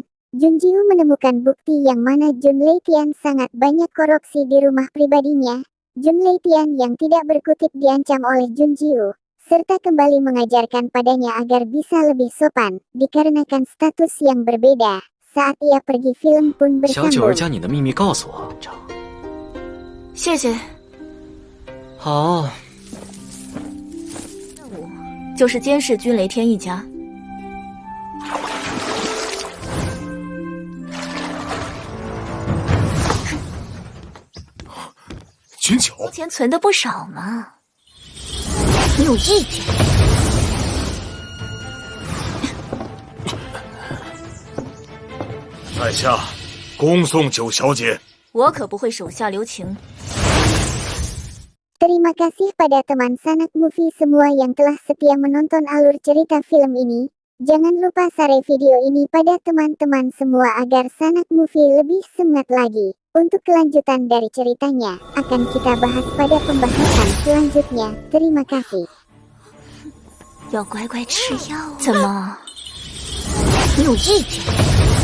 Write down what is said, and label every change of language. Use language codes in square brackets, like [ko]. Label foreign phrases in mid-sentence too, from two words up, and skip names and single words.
[id] Junjiu menemukan bukti yang mana Jun Leitian sangat banyak korupsi di rumah pribadinya. Jun Leitian yang tidak berkutik diancam oleh Junjiu, serta kembali mengajarkan padanya agar bisa lebih sopan, dikarenakan status yang berbeda. Saat ia pergi film pun 小九儿 bersambung. [zh] 将你的秘密告诉我。谢谢。好，任务就是监视君雷天一家。君九，钱存的不少嘛，你有意见？在下恭送九小姐。我可不会手下留情。 [id] Terima kasih pada teman Sanak Movie semua yang telah setia menonton alur cerita film ini. Jangan lupa share video ini pada teman-teman semua agar Sanak Movie lebih semangat lagi. Untuk kelanjutan dari ceritanya, akan kita bahas pada pembahasan selanjutnya. Terima kasih. [zh] 要乖乖吃药。怎么？你有意见？